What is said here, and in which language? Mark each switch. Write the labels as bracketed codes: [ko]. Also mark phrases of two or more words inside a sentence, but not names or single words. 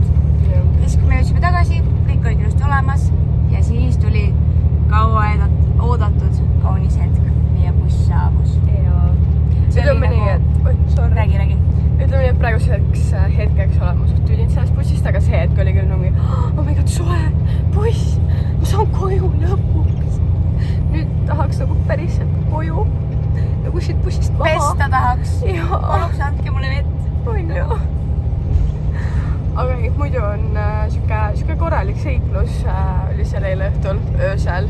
[et] Ja siis, kui me jõudsime tagasi, kõik olid ilusti olemas ja siis tuli kaua oodatud kaunis hetk. Meie buss saabus. Ütleme nii, et... Räägi. Ütleme nii, et praeguseks hetkeks olema suht tülin sellest bussist, aga see hetk oli küll nagu, [en] oh my god, [et] soe buss, ma saan koju lõpuks. Nüüd tahaks nagu päriselt koju, nagu siit bussist maha. Pesta tahaks. Paluks andke mulle vett. On ju. Aga muidu on siuke korralik seiklus oli seal eile õhtul, öösel,